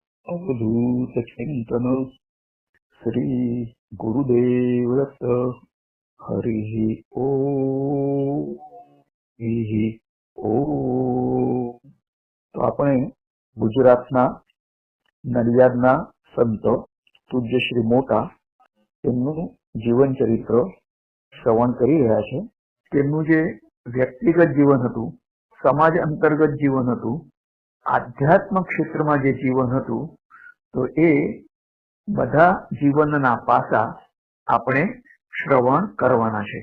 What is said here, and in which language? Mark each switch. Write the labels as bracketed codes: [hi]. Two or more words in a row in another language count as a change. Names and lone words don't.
[mr] अवधूत चिंतन श्री गुरुदेव दत्त हरि ओम हरि ओम। [gu] तो આપણે ગુજરાતના નડિયાદના સંત પૂજ્ય શ્રી મોટા તેમનું જીવન ચરિત્ર શ્રવણ કરી રહ્યા છે। તેમનું જે વ્યક્તિગત જીવન હતું, સમાજ અંતર્ગત જીવન હતું, આધ્યાત્મ ક્ષેત્રમાં જે જીવન હતું, તો એ બધા જીવનના પાસા આપણે શ્રવણ કરવાના છે।